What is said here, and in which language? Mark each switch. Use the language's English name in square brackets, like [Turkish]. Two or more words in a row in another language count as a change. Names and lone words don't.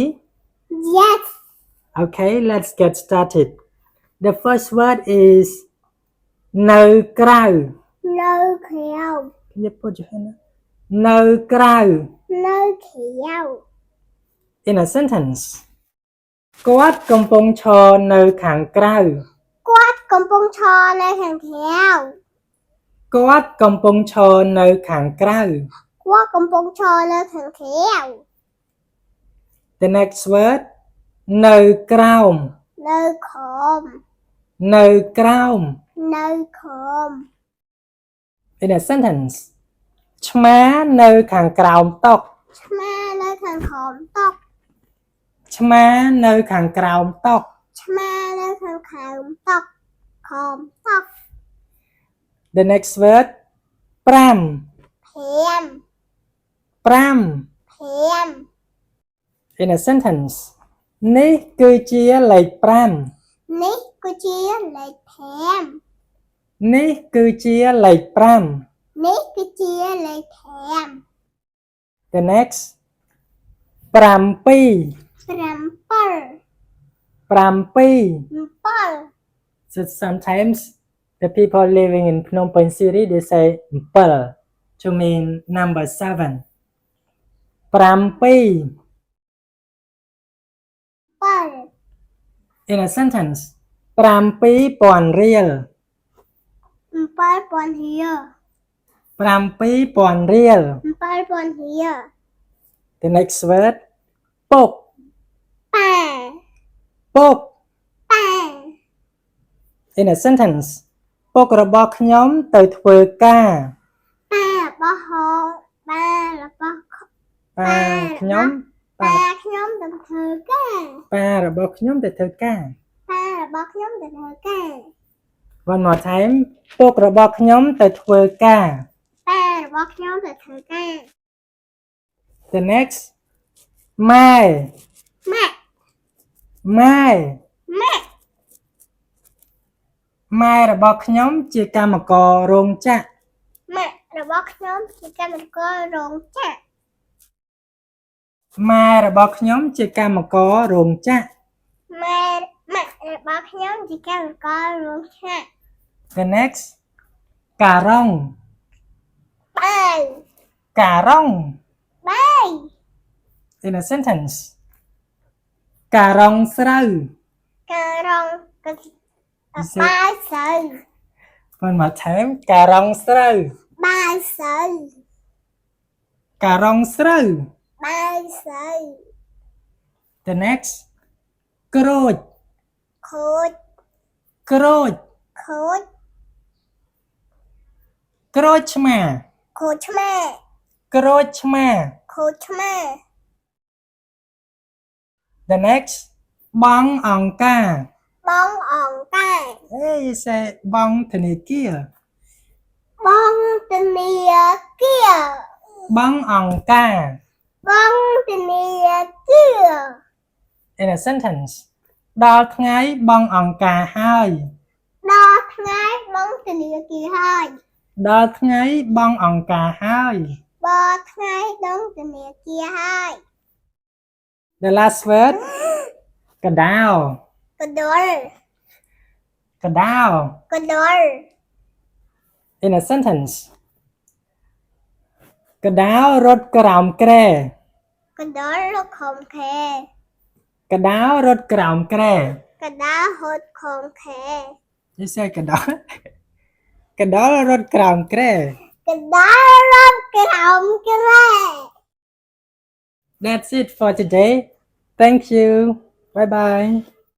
[English] Yes. Okay, let's get started. The first word is [Khmer] នៅក្រៅ. នៅខៀវ. [English] Can you put your hand up? [Khmer] នៅក្រៅ. នៅខៀវ. [English] In a sentence. [Khmer] គាត់កំពុងឈរនៅខាងក្រៅ គាត់កំពុងឈរនៅខាងក្រៅ គាត់កំពុងឈរនៅខាងក្រៅ គាត់កំពុងឈរនៅខាងក្រៅ [English] The next word [Khmer] នៅក្រោម នៅក្រោម នៅក្រោម នៅក្រោម [English] In a sentence [Khmer] ឆ្មានៅខាងក្រោមតុ ឆ្មានៅខាងក្រោមតុ ឆ្មានៅខាងក្រោមតុ ឆ្មានៅខាងក្រោមតុក្រោមតុ [English] The next word 5 5 In a sentence [Khmer] នេះគឺជាលេខ5 នេះគឺជាលេខ5 នេះគឺជាលេខ5 នេះគឺជាលេខ5 [English] The next 7 So sometimes the people living in Phnom Penh City they say 7 to mean number 7 In a sentence 7,000 រៀល [Khmer] 7,000 រៀល 7,000 រៀល 7,000 រៀល [English] The next word ពុក [Khmer] ប៉ា ពុក ប៉ា [English] In a sentence [Khmer] ពុករបស់ខ្ញុំទៅធ្វើការ ប៉ារបស់ហោប៉ារបស់ ប៉ាខ្ញុំ ប៉ាខ្ញុំទៅធ្វើការ ប៉ារបស់ខ្ញុំទៅធ្វើការ ប៉ារបស់ខ្ញុំទៅធ្វើការ [English] One more time [Khmer] ពុករបស់ខ្ញុំទៅធ្វើការ ប៉ារបស់ខ្ញុំទៅធ្វើការ [English] The next ម៉ែ [Khmer] ម៉ាក់ ម៉ែ ម៉ាក់ ម៉ែរបស់ខ្ញុំជាកម្មកររោងចក្រ ម៉ាក់របស់ខ្ញុំជាកម្មកររោងចក្រ ម៉ែរបស់ខ្ញុំជាកម្មកររោងចក្រ ម៉ាក់របស់ខ្ញុំជាកម្មកររោងចក្រ [English] The next ការ៉ុង [Khmer] បាយ ការ៉ុង បាយ [English] In a sentence [Khmer] ការ៉ុងស្រូវ ការ៉ុងបាយស្រូវ [English] One more time [Khmer] ការ៉ុងស្រូវ បាយស្រូវ ការ៉ុងស្រូវ បាយស្រូវ [English] The next ក្រូច [Khmer] ខូច ក្រូច ខូច ក្រូចឆ្មា ខូចឆ្មា ក្រូចឆ្មា ខូចឆ្មា [English] The next [Khmer] បងអង្គការ បងអង្គការ [English] Hey you say [Khmer] បងធនាគារ បងធនាគារ បងអង្គការ បងធនាគារ [English] In a sentence [Khmer] ដល់ថ្ងៃបងអង្គការហើយ ដល់ថ្ងៃបងធនាគារហើយ ដល់ថ្ងៃបងអង្គការហើយ បងថ្ងៃបងធនាគារហើយ [English] The last word កដាវ [Khmer] កដុល កដាវ កដុល [English] In a sentence [Khmer] កដាវរត់ក្រោមគ្រែ កដុលលោកខំខែ កដាវរត់ក្រោមគ្រែ កដាលហត់ខំខែ [English] You say [Khmer] កដាវ កដាវរត់ក្រោមគ្រែ កដាលរត់ក្រោមក្រែ [English] That's it for today Thank you Bye bye